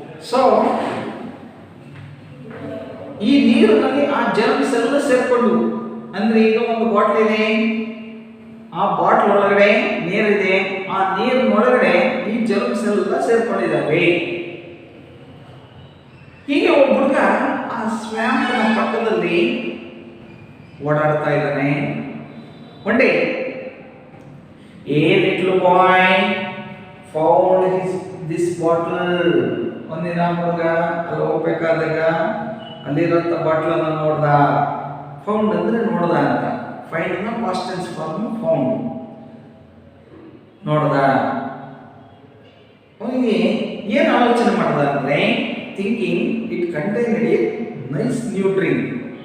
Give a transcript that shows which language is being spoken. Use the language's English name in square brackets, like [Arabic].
[Kannada] So ಈ ನೀರಿನಲ್ಲಿ ಆ ಜರ್ಮ್ಸ್ ಎಲ್ಲ ಸೇರ್ಕೊಂಡು, ಅಂದ್ರೆ ಈಗ ಒಂದು ಬಾಟ್ಲ್ ಇದೆ, ಆ ಬಾಟ್ಲ್ ಒಳಗಡೆ ನೀರಿದೆ, ಆ ನೀರಿನೊಳಗಡೆ ಈ ಜರ್ಮ್ಸ್ ಎಲ್ಲ ಸೇರ್ಕೊಂಡಿದ್ದಾವೆ. ಹೀಗೆ ಒಬ್ಬ ಹುಡುಗ ಆ ಸ್ವ್ಯಾಂಪ್ನ ಪಕ್ಕದಲ್ಲಿ ಓಡಾಡ್ತಾ ಇದ್ದಾನೆ. [English] One day a little boy found this bottle. [Kannada] ಒಂದಿನ ಹುಡುಗ ಅಲ್ಲಿ ಹೋಗ್ಬೇಕಾದಾಗ ಅಲ್ಲಿರೋಂಥ ಬಾಟ್ಲನ್ನು ನೋಡ್ದ. ಫೌಂಡ್ ಅಂದ್ರೆ ನೋಡ್ದ ಅಂತ, ಫೈಂಡ್ ನ ಪಾಸ್ಟ್ ಟೆನ್ಸ್ ಫಾರ್ಮ್ ಫೌಂಡ್. ನೋಡ್ದ. ಅವನಿಗೆ ಏನು ಆಲೋಚನೆ ಮಾಡ್ದ ಅಂದ್ರೆ, [English] Thinking it contained a nice new drink.